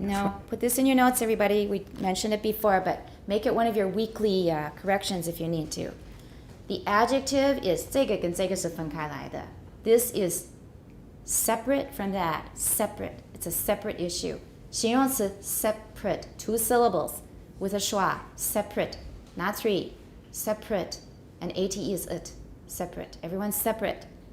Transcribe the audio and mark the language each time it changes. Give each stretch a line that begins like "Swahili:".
English: No, put this in your notes, everybody. We mentioned it before, but make it one of your weekly corrections if you need to. The adjective is
Chinese: 这个跟这个是分开来的.
English: This is separate from that. Separate. It's a separate issue. 形容词 separate, 2 syllables with a schwa. Separate, not 3. Separate. And ate is it. Separate. Everyone's separate.